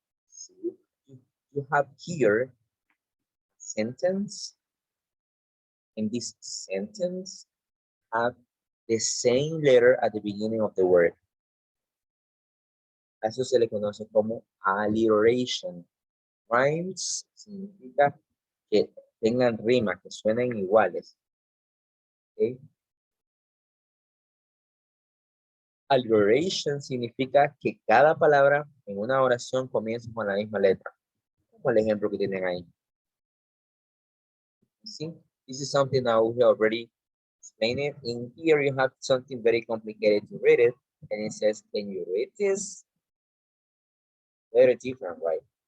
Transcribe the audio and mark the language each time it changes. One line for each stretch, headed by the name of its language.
English: So you have here a sentence, and this sentence have the same letter at the beginning of the word.
Spanish: A eso se le conoce como alliteration. Rhymes significa que tengan rima, que suenen iguales. ¿Okay? Alliteration significa que cada palabra en una oración comienza con la misma letra, como el ejemplo que tienen ahí.
English: See, this is something that we already explained it. In here you have something very complicated to read it, and it says, can you read this? Very different, right?